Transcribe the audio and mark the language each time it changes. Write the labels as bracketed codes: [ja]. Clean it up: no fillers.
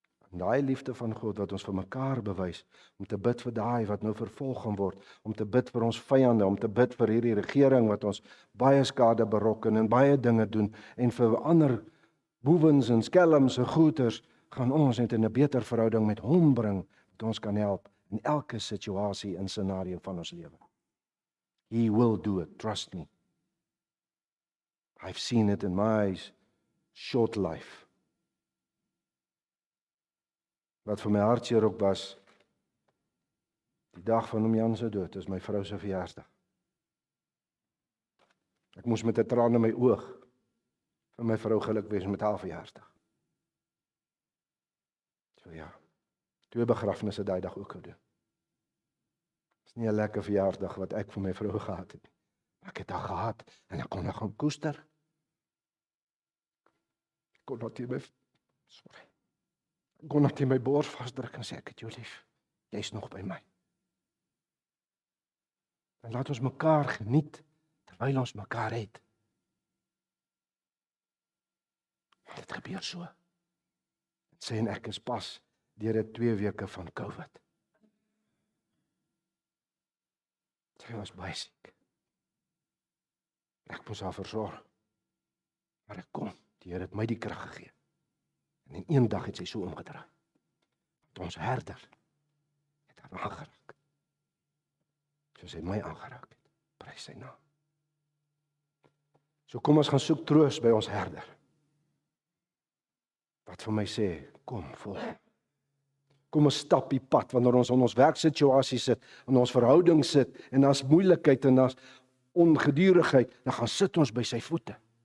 [af] En daai liefde van God wat ons vir mekaar bewys, om te bid vir daai wat nou vervolg gaan word, om te bid vir ons vyande, om te bid vir hierdie regering wat ons baie skade berokken en baie dinge doen, en vir ander boewens en skelms en goeters, gaan ons net in 'n beter verhouding met hom bring, wat ons kan help in elke situasie en scenario van ons lewe. [en] He will do it, trust me. I've seen it in my short life. [af] Wat vir my hartseer ook was, die dag van oom Jan se dood, is my vrou se verjaarsdag. Ek moes met 'n traan in my oog vir my vrou gelukwens met haar verjaarsdag. So ja, 2 begrafnisse daai dag ook gedoen. Dis nie 'n lekker verjaarsdag wat ek vir my vrou gehad het nie. Ek het haar gehad en ek kon haar gaan koester. Ek kon haar teen my bors vasdruk en sê ek het jou lief. Jy's nog by my. En laat ons mekaar geniet terwyl ons mekaar het. Dit gebeur so. Sê en ek is pas deur 'n 2 weke van COVID. Sy was baie siek. Ek moes haar versorg. Maar ek kon, die Here het my die krag gegee. En in een dag het sy so omgedraai. Ons herder het haar aangeraak. Soos hy my aangeraak het. Prys sy naam. So kom ons gaan soek troos by ons herder. Wat vir my sê, kom, volg. Kom ons stap die pad, wanneer ons in ons werksituasie sit, in ons verhouding sit, en daar's moeilikheid en daar's ongedurigheid, dan gaan sit ons by sy voete.